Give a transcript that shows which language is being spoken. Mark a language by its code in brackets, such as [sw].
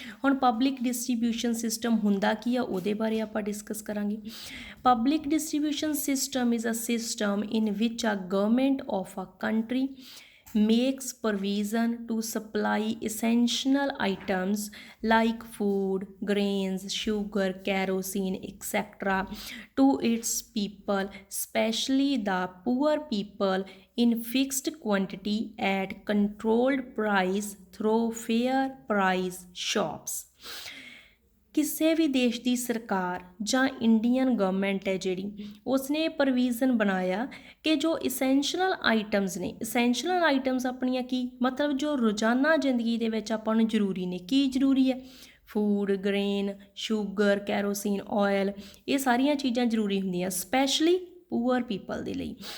[pa] ਹੁਣ public distribution system ਹੁੰਦਾ ਕੀ ਆ, ਉਹਦੇ ਬਾਰੇ ਆਪਾਂ ਡਿਸਕਸ ਕਰਾਂਗੇ। [en] Public distribution system is a system in which a government of a country makes provision to supply essential items like food, grains, sugar, kerosene, etc. to its people, especially the poor people, in fixed quantity at controlled price through fair price shops। [pa] ਕਿਸੇ ਵੀ ਦੇਸ਼ ਦੀ ਸਰਕਾਰ ਜਾਂ Indian government ਹੈ ਜਿਹੜੀ, ਉਸਨੇ provision ਬਣਾਇਆ ਕਿ ਜੋ ਇਸੈਂਸ਼ੀਅਲ ਆਈਟਮਸ ਨੇ, ਇਸੈਂਸ਼ੀਅਲ ਆਈਟਮਸ ਆਪਣੀਆਂ ਕੀ ਮਤਲਬ ਜੋ ਰੋਜ਼ਾਨਾ ਜ਼ਿੰਦਗੀ ਦੇ ਵਿੱਚ ਆਪਾਂ ਨੂੰ ਜ਼ਰੂਰੀ ਨੇ। ਕੀ ਜ਼ਰੂਰੀ ਹੈ? Food, grain, sugar, kerosene, oil, ਇਹ ਸਾਰੀਆਂ ਚੀਜ਼ਾਂ ਜ਼ਰੂਰੀ ਹੁੰਦੀਆਂ ਸਪੈਸ਼ਲੀ ਪੂਅਰ ਪੀਪਲ ਦੇ ਲਈ।